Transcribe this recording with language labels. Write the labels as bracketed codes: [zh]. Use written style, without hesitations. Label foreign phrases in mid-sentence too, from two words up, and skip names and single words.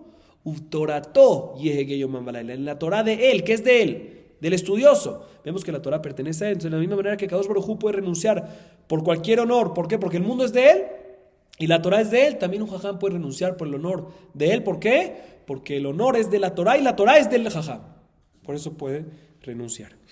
[he] ובתורתו יהגה יומם ולילה. [es] En la Torah de él, ¿qué es de él? Del estudioso. Vemos que la Torah pertenece a él. Entonces, de la misma manera que [he] קדוש ברוך הוא [es] puede renunciar por cualquier honor. ¿Por qué? Porque el mundo es de él y la Torah es de él. También un jajam puede renunciar por el honor de él. ¿Por qué? Porque el honor es de la Torah y la Torah es del jajam. Por eso puede renunciar.